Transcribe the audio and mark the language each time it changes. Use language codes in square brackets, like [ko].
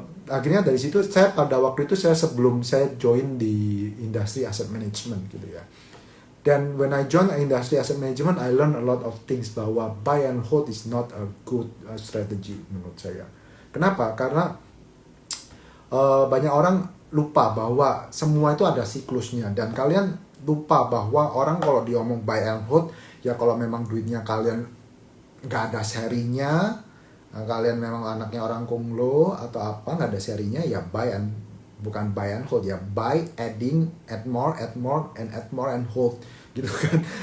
[id] Akhirnya dari situ saya pada waktu itu sebelum saya join di industri asset management gitu ya. Dan [en] when I join industry asset management, I learn a lot of things [id] bahwa [en] buy and hold is not a good strategy [id] menurut saya. Kenapa? Karena banyak orang lupa bahwa semua itu ada siklusnya, dan kalian lupa bahwa orang kalau diomong buy and hold, ya kalau memang duitnya kalian nggak ada serinya, kalian memang anaknya orang kunglo atau apa, nggak ada serinya, ya bukan buy and hold ya, [en] buy, add more, and add more and hold [id] gitu kan.